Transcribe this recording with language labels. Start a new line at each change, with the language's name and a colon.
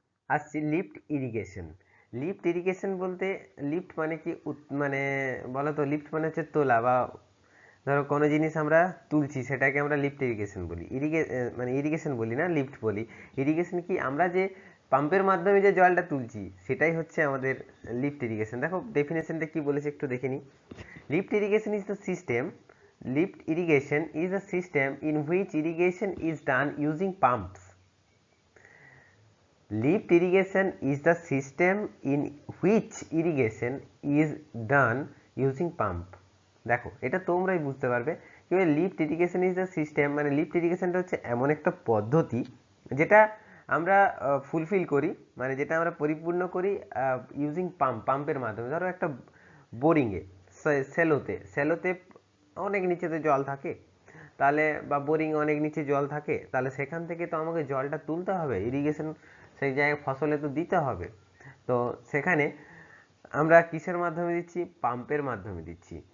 Bangla: আসছি lift irrigation. Lift irrigation বলতে, lift মানে কি, মানে বলো তো, লিফট মানে হচ্ছে তোলা, বা ধরো কোনো জিনিস আমরা তুলছি সেটাকে আমরা লিফট ইরিগেশন বলি, মানে ইরিগেশন বলি না, লিফট বলি। ইরিগেশন কি, আমরা যে পাম্পের মাধ্যমে যে জলটা তুলছি সেটাই হচ্ছে আমাদের লিফট ইরিগেশন। দেখো ডেফিনেশনটা কি বলেছে একটু দেখে নিই।
English: Lift irrigation is the system, lift irrigation is a system in which irrigation is done using pumps. Lift irrigation is the system in which irrigation is done using pump.
Bangla: দেখো এটা তোমরাই বুঝতে পারবে কি lift irrigation is the system, মানে lift ইরিগেশনটা হচ্ছে এমন একটা পদ্ধতি যেটা আমরা ফুলফিল করি, মানে যেটা আমরা পরিপূর্ণ করি ইউজিং পাম্পের মাধ্যমে। ধরো একটা বোরিংয়ে, সেলোতে অনেক নিচেতে জল থাকে, তাহলে বা বোরিং অনেক নিচে জল থাকে, তাহলে সেখান থেকে তো আমাকে জলটা তুলতে হবে, ইরিগেশন সেই জায়গায় ফসলে তো দিতে হবে, তো সেখানে আমরা কিসের মাধ্যমে দিচ্ছি, পাম্পের মাধ্যমে দিচ্ছি।